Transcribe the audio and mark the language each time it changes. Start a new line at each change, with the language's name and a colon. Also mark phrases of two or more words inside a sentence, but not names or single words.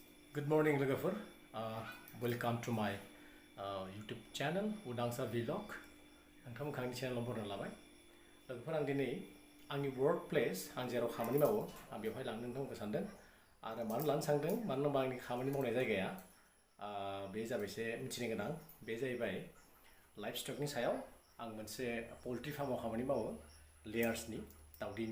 English: Good morning, लोगोफोर. Welcome to my YouTube channel, Udangsa Vlog.
Bodo: नोंथांमोनखौ आंनि चेनेलाव बरायना लाबाय. लोगोफोर आं दिनै आंनि
English: work place
Bodo: आं जेराव खामानि मावो आं बेवहाय लांनो नोंथांमोनखौ सानदों. आरो मानो लानो सानदों मानो होनबा आंनि खामानि मावनाय जायगाया बे जाबाय एसे मिथिनो गोनां. बे जाहैबाय लाइफ स्टकनि सायाव आं मोनसे पोल्ट्री फार्माव खामानि मावो लेयार्सनि दाउदैनि.